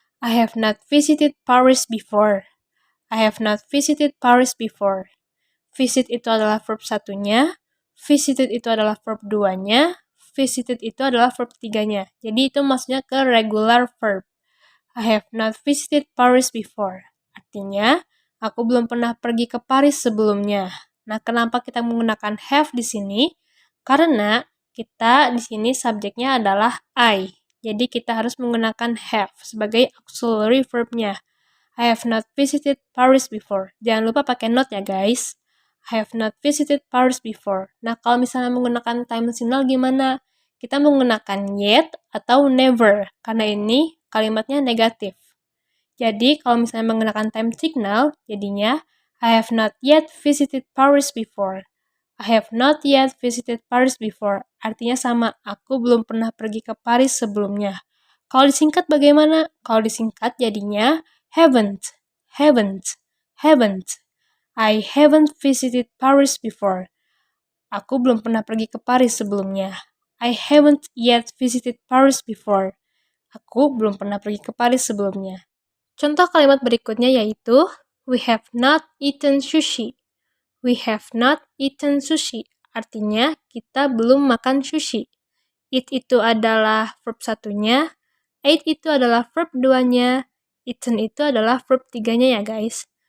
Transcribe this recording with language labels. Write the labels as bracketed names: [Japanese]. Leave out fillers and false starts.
[English] I have not visited Paris before. I have not visited Paris before. [Indonesian] Visit itu adalah verb satunya, visited itu adalah verb 2-nya, visited itu adalah verb 3-nya. Jadi itu maksudnya ke regular verb. [English] I have not visited Paris before. [Indonesian] Artinya, aku belum pernah pergi ke Paris sebelumnya. Nah, kenapa kita menggunakan have di sini? Karena kita di sini subjeknya adalah I. Jadi kita harus menggunakan have sebagai auxiliary verb-nya. [English] I have not visited Paris before. [Indonesian] Jangan lupa pakai not ya guys. [English] I have not visited Paris before. [Indonesian] Nah, kalau misalnya menggunakan time signal gimana? Kita menggunakan yet atau never. Karena ini kalimatnya negatif. Jadi, kalau misalnya menggunakan time signal, jadinya [English] I have not yet visited Paris before. I have not yet visited Paris before. [Indonesian] Artinya sama, aku belum pernah pergi ke Paris sebelumnya. Kalau disingkat bagaimana? Kalau disingkat jadinya haven't, haven't, haven't. [English] I haven't visited Paris before. [Indonesian] Aku belum pernah pergi ke Paris sebelumnya. [English] I haven't yet visited Paris before. [Indonesian] Aku belum pernah pergi ke Paris sebelumnya. Contoh kalimat berikutnya yaitu [English] we have not eaten sushi. We have not eaten sushi. [Indonesian] Artinya, kita belum makan sushi. Eat itu adalah verb satunya, ate itu adalah verb 2-nya, eaten itu adalah verb 3-nya ya guys.